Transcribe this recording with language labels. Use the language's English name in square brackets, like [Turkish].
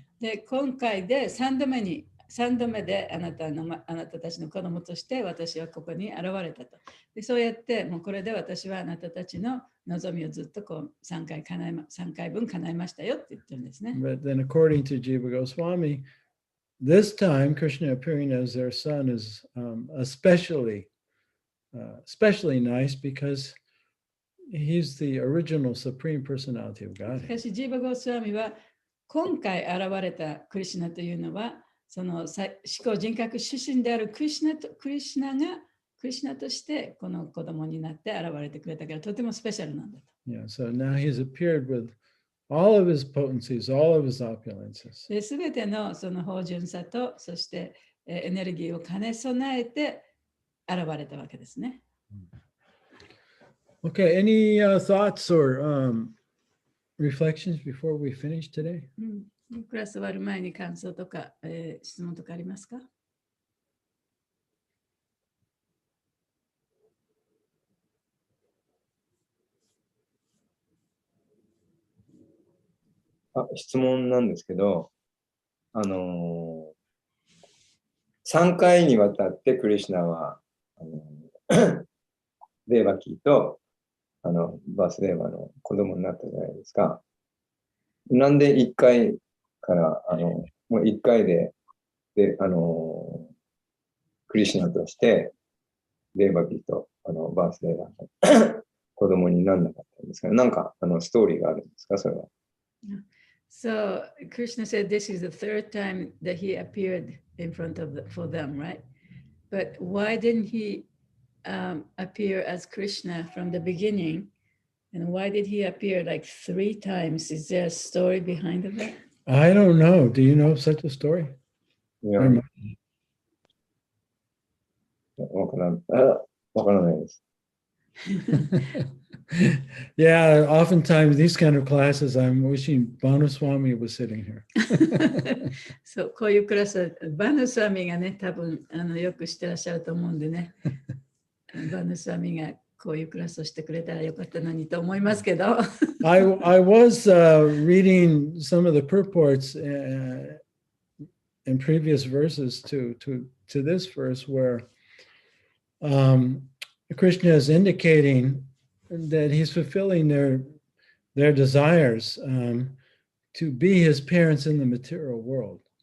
[Japanese] で、今回で3度目であなたたちの子供として私はここに現れたと。で、そうやってもうこれで私はあなたたちの望みをずっとこう3回分叶えましたよって言ってるんですね。 [English] But then according to Jiva Goswami, this time Krishna appearing as their son is especially nice because he's the original supreme personality of [Japanese] しか [English] Godhead. [Japanese] しジーバ・ゴスワミは今回現れたクリシュナというのはその思考人格出身であるクリシュナとしてこの子供になって現れてくれたからとてもスペシャルなんだと。 [English] Yeah, so now he's appeared with all of his potencies, all of his opulences. [Japanese] で、すべてのその芳醇さとそしてエネルギーを兼ね備えて現れたわけですね。 [English] Okay, any thoughts or reflections before we finish today? [Japanese] クラス終わる前に感想とか、質問とかありますか？質問なんですけど、3回にわたってクリシュナはデーバキーとバースデーバの子供になったじゃないですか。なんで1回からもう1回でクリシュナとしてデーバキーとバースデーバの子供にならなかったんですかね。なんかストーリーがあるんですか、それは。 [English] So Krishna said this is the third time that he appeared in front of for them, right? But why didn't he appear as Krishna from the beginning? And why did he appear like 3 times? Is there a story behind that? I don't know. Do you know such a story? [Japanese] いや、わからないです。 [English] Yeah, oftentimes these kind of classes, I'm wishing Banuswami was sitting here. [Japanese] そう、こういうクラスはバヌスワミがね、多分よくしてらっしゃると思うんでね。バヌスワミがこういうクラスをしてくれたらよかったのにと思いますけど。 [English] I was reading some of the purports in previous verses to this verse where Krishna is indicating that he's fulfilling their desires to be his parents in the material world.